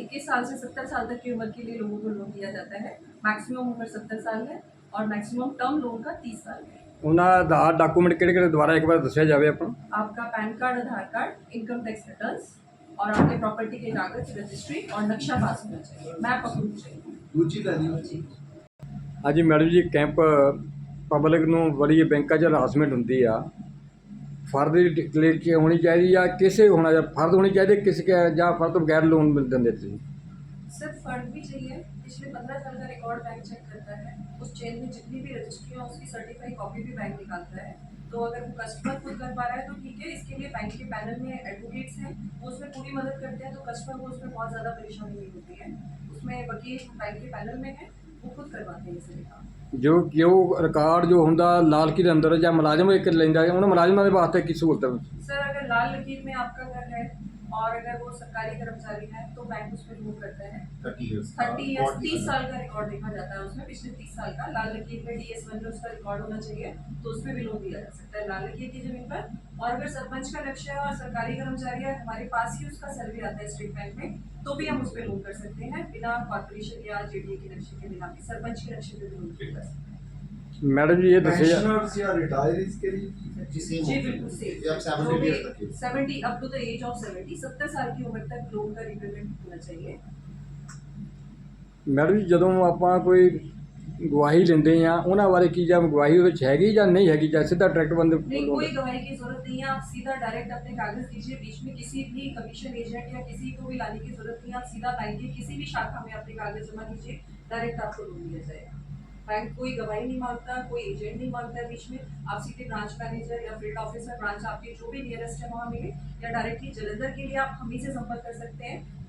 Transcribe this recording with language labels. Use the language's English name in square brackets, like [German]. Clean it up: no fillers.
[Hindi] 21 साल से 70 साल तक की उम्र के लिए लोगों को लोन दिया जाता है। मैक्सिमम उम्र 70 साल है और मैक्सिमम टर्म लोन का 30 साल है। [Punjabi] ਉਹਨਾਂ ਦਾ डॉक्यूमेंट किहड़े दोबारा एक बार दस्सिया जावे अपन। [Hindi] आपका पैन कार्ड, आधार कार्ड, इनकम टैक्स रिटर्न्स और आपके प्रॉपर्टी के कागज, रजिस्ट्री और नक्शा पास होना चाहिए, मैप अप्रूव चाहिए। दूसरी लानी जी। [Punjabi] हाँ जी मैडम जी, कैंप पब्लिक ਨੂੰ ਬੜੀ ਬੈਂਕਾਂ 'ਚ ਹਰਾਸਮੈਂਟ ਹੁੰਦੀ ਆ, ਫਰਦ ਡਿਕਲੇਅਰ ਕੀ ਹੋਣੀ ਚਾਹੀਦੀ ਜਾਂ ਕਿਸੇ ਹੋਣਾ ਜਾਂ ਫਰਦ ਹੋਣੀ ਚਾਹੀਦੀ ਕਿਸੇ के ਜਾਂ ਫਰਦ ਤੋਂ बगैर लोन मिल ਦਿੰਦੇ ਤੁਸੀਂ? [Hindi] सर फर्द भी चाहिए। पिछले 15 साल का रिकॉर्ड बैंक चेक करता है। उस चेन में जितनी भी रजिस्ट्री है उसकी सर्टिफाइड कॉपी भी बैंक निकालता है। तो अगर वो कस्टमर खुद कर पा रहा है तो ठीक है। इसके लिए बैंक के पैनल में एडवोकेट्स हैं, वो उसमें पूरी मदद करते हैं, तो कस्टमर को उसमें बहुत ज़्यादा परेशानी नहीं होती है। उसमें वकील बैंक के पैनल में है, वो खुद करवाते हैं इसे काम। [Punjabi] ਜੋ ਰਿਕਾਰਡ ਜੋ ਹੁੰਦਾ ਲਾਲ ਕਿਲੇ ਦੇ ਅੰਦਰ ਜਾਂ ਮੁਲਾਜ਼ਮ ਇੱਕ ਲੈਂਦਾ ਉਹਨਾਂ ਮੁਲਾਜ਼ਮਾਂ ਦੇ ਵਾਸਤੇ ਕੀ ਸਹੂਲਤ ਹੈ? [Hindi] सर अगर लाल लकीर में आपका घर है और अगर वो सरकारी कर्मचारी है तो बैंक उसमें रिमूव करता है। 30 ईयर्स 30 साल का रिकॉर्ड देखा जाता है उसमें। पिछले 30 साल का लाल लकीर में DS1 में उसका रिकॉर्ड होना चाहिए, तो उसमें भी लोन दिया जा सकता है लाल लकीर की जमीन पर। और अगर सरपंच का नक्शा है और सरकारी कर्मचारी है, हमारे पास ही उसका सर्वे आता है स्टेट बैंक में, तो भी हम उस पर लोन कर सकते हैं बिना कॉर्पोरेशन या जेडीए के नक्शे के बिना भी। सरपंच के नक्शे पर भी लोन कर सकते हैं। मैडम जी ये दसिए पेंशनर्स या रिटायरीज के लिए जी सेम जी बिल्कुल सेम। ये आप 70 ईयर्स तक के 70 up to the age of 70 साल की उम्र तक लोन का रिपेमेंट होना चाहिए। [Punjabi] मैडम जी ਜਦੋਂ ਆਪਾਂ ਕੋਈ ਗਵਾਹੀ ਲੈਂਦੇ ਆ ਉਹਨਾਂ ਬਾਰੇ ਕੀ ਜਾਂ ਗਵਾਹੀ ਉਹਦੇ ਵਿੱਚ ਹੈਗੀ ਜਾਂ ਨਹੀਂ ਹੈਗੀ ਜਾਂ ਸਿੱਧਾ डायरेक्ट ਬੰਦੇ [Hindi] नहीं, कोई गवाही की जरूरत नहीं है। आप सीधा डायरेक्ट अपने कागज दीजिए। बीच में किसी भी कमीशन एजेंट या किसी को भी लाने की जरूरत नहीं है। आप सीधा बैंक की किसी भी शाखा में अपने कागज जमा कीजिए, डायरेक्ट आपको लोन दिया जाएगा। बैंक कोई गवाही नहीं मांगता, कोई एजेंट नहीं मांगता है बीच में। आप सीधे ब्रांच मैनेजर या फील्ड ऑफिसर, ब्रांच आपके जो भी नियरेस्ट है वहाँ मिले, या डायरेक्टली जलंधर के लिए आप हम ही से संपर्क कर सकते हैं।